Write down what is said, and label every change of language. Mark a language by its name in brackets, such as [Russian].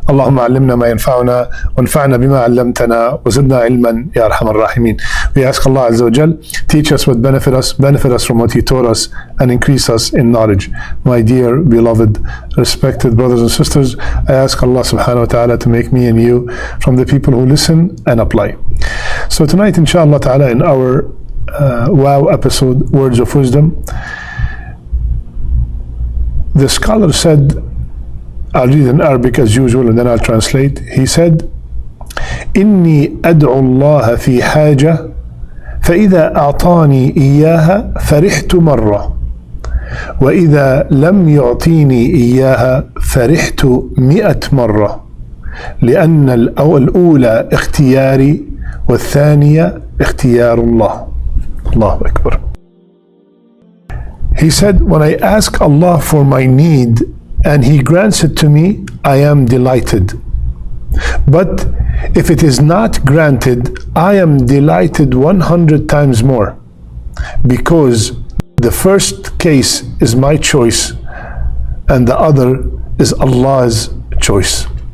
[Arabic] اللهم علمنا ما ينفعنا وانفعنا بما علمتنا وزدنا علما يا أرحم الراحمين. [English] We ask Allah Azza wa Jal, teach us what benefit us from what He taught us, and increase us in knowledge. My dear, beloved, respected brothers and sisters, I ask Allah subhanahu wa ta'ala to make me and you from the people who listen and apply. So tonight, inshallah ta'ala, in our wow episode, Words of Wisdom, the scholar said, I'll read in Arabic as usual and then I'll translate. He said, [Arabic] إني أدعو الله في حاجة فإذا أعطاني إياها فرحت مرة وإذا لم يعطيني إياها فرحت 100 مرة لأن الأولى اختياري والثانية اختيار الله. الله أكبر. [English] He said, when I ask Allah for my need and He grants it to me, I am delighted. But if it is not granted, I am delighted 100 times more, because the first case is my choice and the other is Allah's choice.